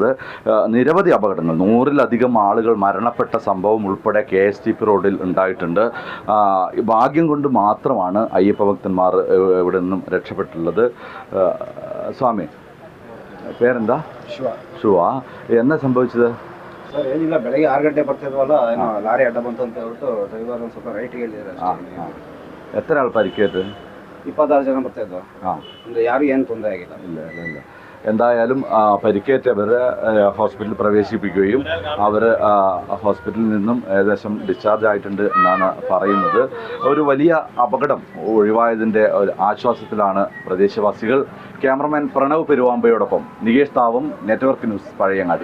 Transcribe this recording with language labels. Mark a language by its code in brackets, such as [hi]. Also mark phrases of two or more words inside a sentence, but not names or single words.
[ml] നിരവധി അപകടങ്ങൾ, 100-ലധികം ആളുകൾ മരണപ്പെട്ട സംഭവം ഉൾപ്പെടെ KSTP റോഡിൽ ഉണ്ടായിട്ടുണ്ട്. ഭാഗ്യം കൊണ്ട് മാത്രമാണ് അയ്യപ്പ ഭക്തന്മാർ ഇവിടെ നിന്നും രക്ഷപ്പെട്ടുള്ളത്. സ്വാമി, പേരെന്താ? ശുവ. എന്നാ സംഭവിച്ചത്? [kn] ಸರ್ ಏನಿಲ್ಲ, ಬೆಳಗ್ಗೆ 6 ಗಂಟೆ ಬರ್ತಿದ್ವಲ್ಲ, ಏನೋ ಲಾರಿ ಅಡ್ಡ ಬಂತು ಅಂತ ಹೇಳ್ಬಿಟ್ಟು ಡ್ರೈವರ್ ಒಂದು ಸ್ವಲ್ಪ ರೈಟಿಗೆ ಹೇಳಿದ್ದಾರೆ. [ml] എത്ര ആൾ പരിക്കേറ്റ്? [kn] 26 ಜನ ಬರ್ತಾಯಿದ್ವು. ಅಂದರೆ ಯಾರು ಏನು ತೊಂದರೆ ಆಗಿಲ್ಲ. [ml] ഇല്ല. എന്തായാലും പരിക്കേറ്റവരെ ഹോസ്പിറ്റലിൽ പ്രവേശിപ്പിക്കുകയും അവർ ഹോസ്പിറ്റലിൽ നിന്നും ഏകദേശം ഡിസ്ചാർജ് ആയിട്ടുണ്ട് എന്നാണ് പറയുന്നത്. ഒരു വലിയ അപകടം ഒഴിവായതിൻ്റെ ഒരു ആശ്വാസത്തിലാണ് പ്രദേശവാസികൾ. ക്യാമറമാൻ പ്രണവ് പെരുവാമ്പയോടൊപ്പം നികേഷ് താവും, നെറ്റ്വർക്ക് ന്യൂസ്, പഴയങ്ങാടി.